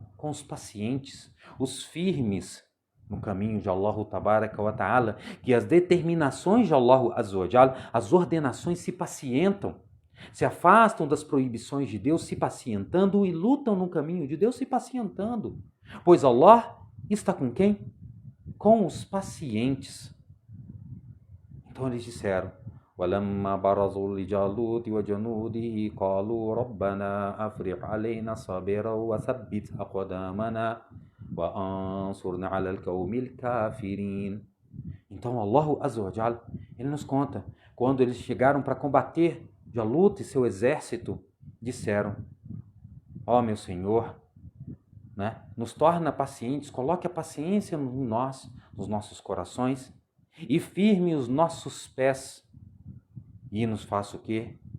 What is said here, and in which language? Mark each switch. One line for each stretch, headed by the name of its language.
Portuguese: Com os pacientes, os firmes no caminho de Allah Tabaraka wa Ta'ala, que as determinações de Allah Azza wa Jalla, as ordenações se pacientam, se afastam das proibições de Deus, se pacientando, e lutam no caminho de Deus, se pacientando, pois Allah está com quem? Com os pacientes. Então eles disseram:
Arabic: وَلَمَّا بَرَزُوا لِجَالُوتِ وَجُنُودِهِ قَالُوا رَبَّنَا أَفْرِغْ عَلَيْنَا صَبْرًا وَثَبِّتْ أَقْدَامَنَا وَأَنصُرْنَا عَلَى الْقَوْمِ الْكَافِرِينَ.
Portuguese: Então Allah Azza wa Jal, ele nos conta, quando eles chegaram para combater Jalut e seu exército, disseram: ó meu Senhor, nos torna pacientes, coloque a paciência nos nossos corações, e firme os nossos pés, e nos faça o quê?